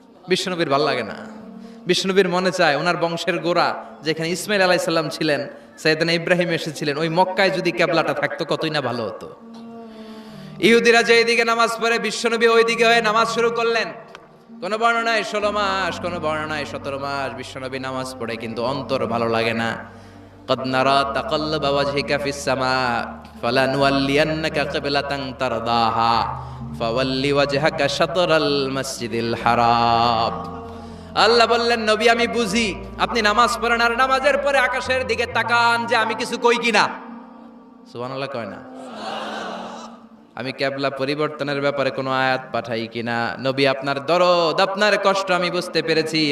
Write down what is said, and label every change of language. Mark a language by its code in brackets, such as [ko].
[bn] বিশ্বনবীর ভাল লাগে না, বিশ্বনবীর মনে চায় ওনার বংশের গোড়া যেখানে ইসমাইল আলাইহিস সালাম ছিলেন, সাইয়েদনা ইব্রাহিম এসেছিলেন, ওই মক্কায় যদি কেবলাটা থাকতো কতই না ভালো হতো। ইহুদিরা যে দিকে নামাজ পড়ে, বিশ্বনবী ওই দিকে হয়ে নামাজ শুরু করলেন। কোন বর্ণনায় 16 মাস, কোন বর্ণনায় 17 মাস বিশ্বনবী নামাজ পড়ে, কিন্তু অন্তর ভালো লাগে না। [ar] قد نرى تقلب وجهك في السماء فلنولينك قبلة ترضاها فول وجهك شطر المسجد الحرام। [bn] আল্লাহ বললেন, নবী আমি বুঝি আপনি নামাজ পড়েন, আর নামাজের পরে আকাশের দিকে তাকান যে আমি কিছু কই কিনা। সুবহানাল্লাহ কয় না? আমি কিবলা পরিবর্তনের ব্যাপারে কোনো আয়াত পাঠাই কিনা। নবী, আপনার দরদ, আপনার কষ্ট আমি বুঝতে পেরেছি।